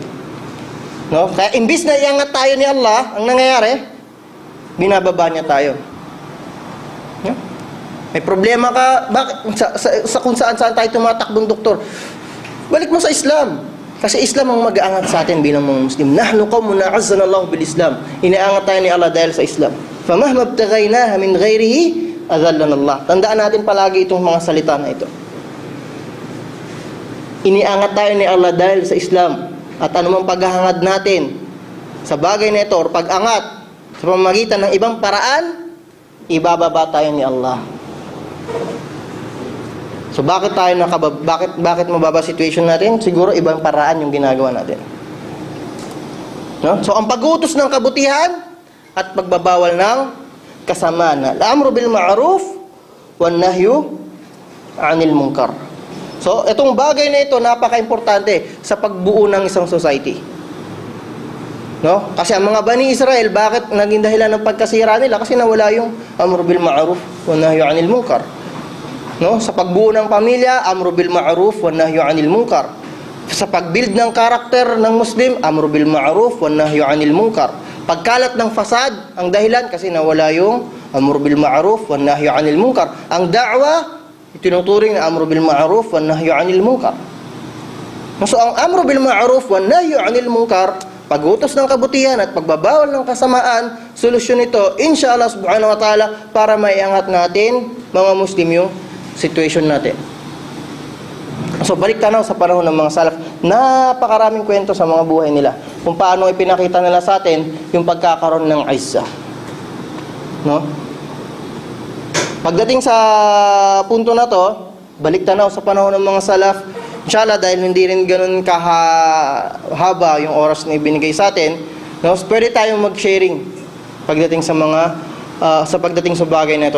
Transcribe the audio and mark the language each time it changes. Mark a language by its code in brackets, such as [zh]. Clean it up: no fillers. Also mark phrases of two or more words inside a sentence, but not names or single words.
[tl] No? Kaya imbis na iangat tayo ni Allah, ang nangyayari, binababa niya tayo. No? May problema ka, bakit? Sa kung saan tayo tumatakbong doktor. Balik mo sa Islam. Kasi Islam ang mag-aangat sa atin bilang mga Muslim. [ar] نحن قوم أعزنا الله بالإسلام. [tl] Inaangat tayo ni Allah dahil sa Islam. [ar] فمهما ابتغيناها من غيره أذلنا الله. [tl] Tandaan natin palagi itong mga salita na ito. Iniangat tayo ni Allah dahil sa Islam. At anumang paghahangad natin sa bagay na ito o pag-angat sa pamamagitan ng ibang paraan, ibababa tayo ni Allah. So bakit mababa situation natin? Siguro ibang paraan yung ginagawa natin. No? So ang pag-utos ng kabutihan at pagbabawal ng kasamaan. [ar] الأمر بالمعروف والنهي عن المنكر. [tl] So itong bagay na ito napaka-importante sa pagbuo ng isang society. No? Kasi ang mga Bani Israel, bakit naging dahilan ng pagkasira nila? Kasi nawala yung [ar] أمر بالمعروف والنهي عن المنكر. [tl] No, sa pagbuo ng pamilya, [ar] أمر بالمعروف والنهي عن المنكر. [tl] Sa pagbuild ng karakter ng Muslim, [ar] أمر بالمعروف والنهي عن المنكر. [tl] Pagkalat ng fasad, ang dahilan kasi nawala yung [ar] أمر بالمعروف والنهي عن المنكر. [tl] Ang da'wa itinuturing na [ar] أمر بالمعروف والنهي عن المنكر. [tl] So ang [ar] أمر بالمعروف والنهي عن المنكر, [tl] pag-utos ng kabutihan at pagbabawal ng kasamaan, solusyon ito [ar] إن شاء الله سبحانه وتعالى [tl] para maiangat natin mga Muslim yung situation natin. So balik tanaw sa panahon ng mga salaf, napakaraming kwento sa mga buhay nila kung paano ipinakita nila sa atin yung pagkakaroon ng izza. No? Pagdating sa punto na to, balik tanaw sa panahon ng mga salaf, inshallah dahil hindi rin ganoon kahaba yung oras na ibinigay sa atin, no, pwede tayong mag-sharing pagdating sa mga pagdating sa bagay na ito.